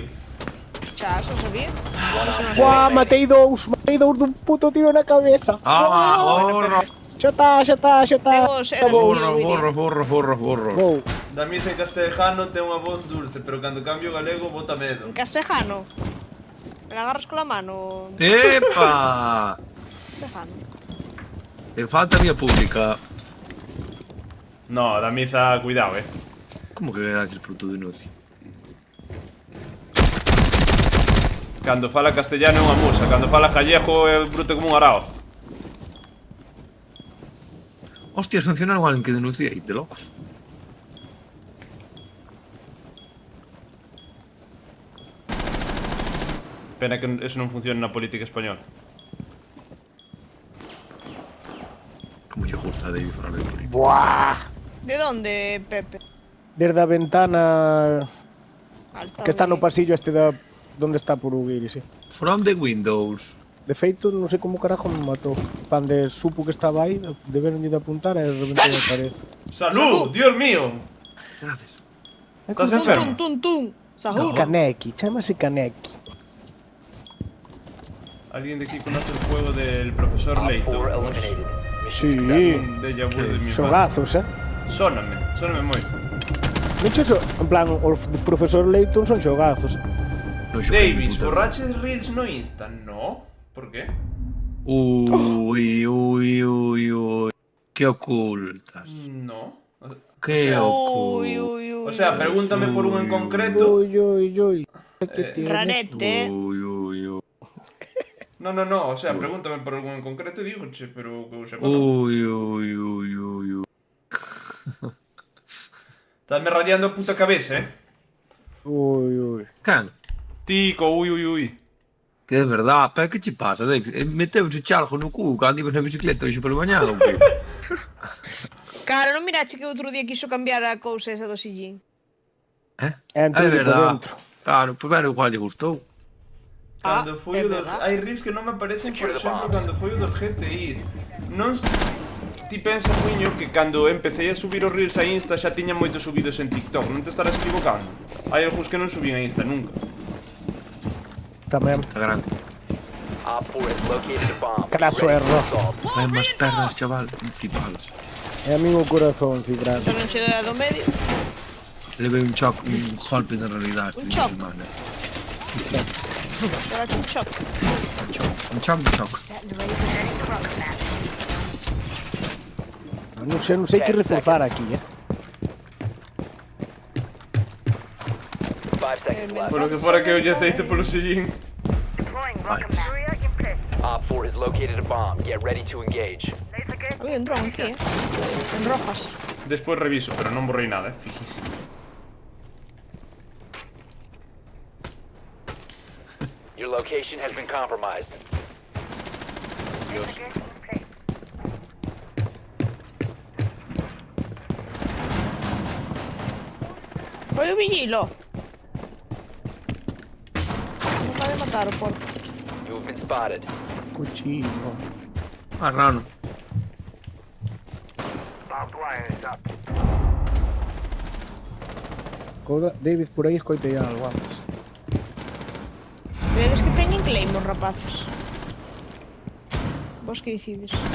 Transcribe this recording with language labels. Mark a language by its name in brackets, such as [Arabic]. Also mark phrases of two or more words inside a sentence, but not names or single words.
[Galician] Xa, xa sabía. Buah, matei dous dun puto tiro na cabeza. Ah, borro, Xa está. Temos eras borro. Vou. Damiz en castellano ten unha voz dulce, pero cando cambio galego bota medo. En castejano. [Spanish] Me la agarras con la mano. [Galician] Epa! Castejano. [Spanish] Te falta vía pública. No, Damiza, cuidado, Como que gracias por tu denuncia? [Galician] Cando fala castellano é unha musa, cando fala gallego é bruto como un arao. Hostia, sancionaron a alguén que denunciei, de locos. Pena que eso non funcione na política española. Como lle gusta a David falar de política. Buah. [Spanish] De donde, Pepe? [Galician] Desde a ventana Alta que está de- no pasillo este da donde está por Uguiri, sí. [English] From the windows. [Galician] De feito, non sei como carajo me matou. Cando supo que estaba aí, deberon de apuntar e reventou a pared. [Spanish] ¡Salud! ¡Dios mío! Gracias. Estás Tum, enfermo? tum, tum. Sahur. [Galician] Kaneki, chámase Kaneki. [Spanish] Alguien de aquí conoce el juego del profesor [English] Op 4 [Spanish] Layton. [English] eliminated. Mission [Spanish] Sí, Un déjà vu de mi madre. [Galician] xogazos, Sóname moito. [Spanish] De hecho, en plan, [Galician] os do profesor Layton son xogazos. No xoguei ni Davis, puta. borraches reels no Insta, ¿no? [Spanish] ¿Por qué? Uy. ¿Qué ocultas? No. ¿Qué Uy, ocultas? uy, uy. O sea, pregúntame por uno en concreto. Uy. ¿Qué tienes? Rarete. Uy. No. O sea, pregúntame por algún en concreto y digo, che, pero que sepa. No. Uy. [Galician] Estás rayando a puta cabeza, Uy. Can? Tico, uy. Que é verdad, pero que che pasa, Davis? Meteuche chalgo no cu cando ibas na bicicleta hoxe polo mañá, ou que? Cara, non mirache que outro día quiso cambiar a cousa esa do sillín. Entra É por verdad. dentro. Claro, [Spanish] pues bueno, [Galician] igual lle gustou. Cando foi é o dos... verdad. Hai reels que non me aparecen, por [English] Secure the [Galician] exemplo, [English] bomb. [Galician] cando foi o dos GTIs. Non... Ti pensa, puño, que cando empecé a subir os reels a Insta xa tiña moitos subidos en TikTok. Non te estarás equivocando. Hai algúns que non subín a Insta nunca. Tamén. Está grande. [English] Op 4 has located a bomb. [Galician] Craso [English] Ready to [Galician] erro. [English] assault. [Galician] Hai máis pernas, chaval. Flipalas. É a min o corazón, Cifrán. Só non che doy a do medio. Levei un choque, un golpe de realidade este Un fin de choque. semana. Era un choque. Un choque de choque. Non sei que reforzar aquí, [English] 5 seconds left. [Galician] Por lo que fora que olle aceite polo sillín. [English] Op 4 has located a bomb. Get ready to engage. [Galician] Ui, un dron aquí, En rojas. Despois reviso, pero non borrei nada, fijísimo. [English] Your location has been compromised. [Galician] Dios. Foi o vigilo. Non vai matar o porco. [English] You have been spotted. [Galician] Cuchillo. Marrano. Coda, David, por aí escoitei algo antes. Vedes que teñen claimos, rapaces. Vos que decides?